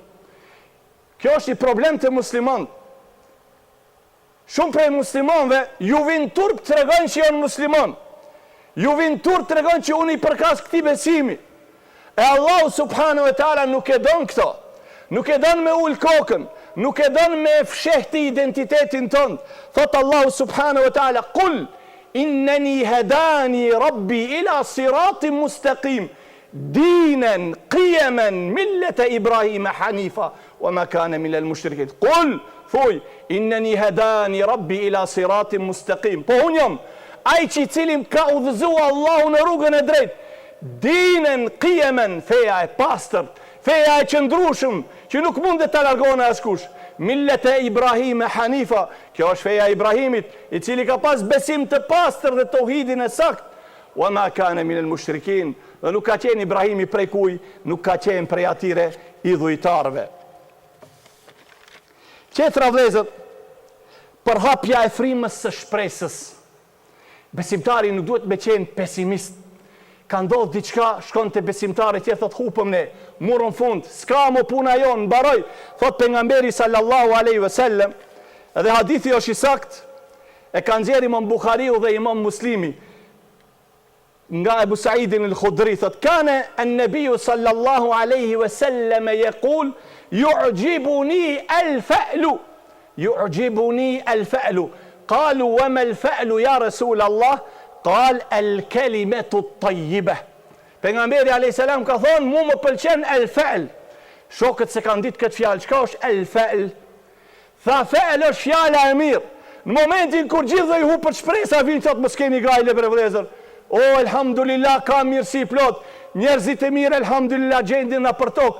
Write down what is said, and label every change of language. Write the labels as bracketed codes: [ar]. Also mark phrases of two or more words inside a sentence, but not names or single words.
[sq] Kjo është i problem të muslimanët. Shumë prej muslimanëve ju vinë turp të tregojnë që janë musliman. Ju vinë turp të tregojnë që unë i përkas këtij besimi. E Allahu [ar] سبحانه وتعالى [sq] nuk e don këto. Nuk e don me ul kokën, nuk e don me fshehti identitetin tonë. [ar] Thot الله سبحانه وتعالى قل إنني هداني ربي إلى صراط مستقيم دينا قيما ملة إبراهيم حنيفا وما كان من المشركين. Qul, thuj, إنني هداني ربي إلى صراط مستقيم. [sq] Po unë jam ai që i cili ka udhëzuar Allahu në rrugën e drejtë. [ar] دينا قيما, [sq] feja e pastërt, feja e qëndrueshëm, që nuk mund të largohen askush. [ar] ملة إبراهيم حنيفا, [sq] kjo është feja Ibrahimit, i cili ka pas besim të pastër dhe tauhidin e sakt. [ar] وما كان من المشركين, [sq] dhe nuk ka qenë Ibrahimi prej kuj, nuk ka qenë prej atyre idhujtarve. Qetra vëllezër, përhapja e frymës së shpresës. Besimtari nuk duhet me qenë pesimist. Ka ndodhë diçka, shkon të besimtari tjerë, thot hupëm ne, murën fund, s'ka mo puna jonë, mbaroj, thot pejgamberi [ar] صلى الله عليه وسلم, [sq] edhe hadithi është i sakt, e kanë nxjerrë Imam Buhariu dhe Imam Muslimi, nga Ebu Saidin al-Khudri, thot, [ar] كان النبي صلى الله عليه وسلم يقول يعجبني الفأل يعجبني الفأل. قالوا وما الفأل يا رسول الله؟ قال الكلمة الطيبة. [sq] Pejgamberi [ar] عليه السلام [sq] ka thonë, mu më pëlqen al-fa'l. Shokët se kanë ditë këtë fjalë, çka është al-fa'l? Tha fa'l është fjala e mirë. Në momentin kur gjithë dhe i hupët shpresa, vinë thotë mos keni gajle për vëllezër. O, elhamdulillah, ka mirësi plot. Njerëzit e mirë, elhamdulillah, gjendin në për tokë.